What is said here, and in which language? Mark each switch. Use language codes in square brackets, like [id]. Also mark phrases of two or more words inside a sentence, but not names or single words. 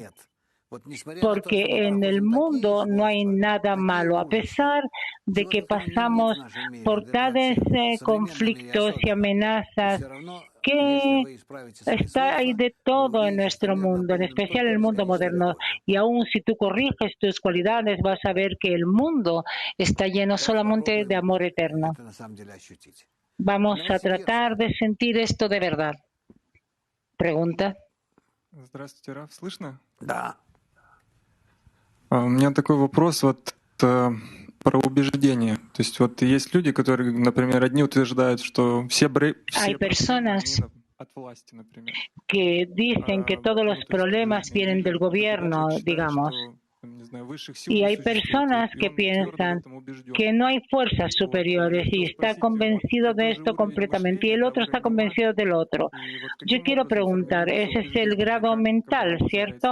[es] Porque en el mundo no hay nada malo, a pesar de que pasamos por tales conflictos y amenazas, que hay de todo en nuestro mundo, en especial el mundo moderno. Y aún si tú corriges tus cualidades, vas a ver que el mundo está lleno solamente de amor eterno. Vamos a tratar de sentir esto de verdad. Pregunta. [ru] Здравствуйте, Раф, слышно? Да. У меня такой вопрос про убеждение. То есть есть люди, которые, например, одни утверждают, что все [es] Hay personas [ru] от власти, например. [es] que dicen que todos los problemas vienen del gobierno, digamos. Y hay personas que piensan que no hay fuerzas superiores y está convencido de esto completamente y el otro está convencido del otro. Yo quiero preguntar, ese es el grado mental, ¿cierto?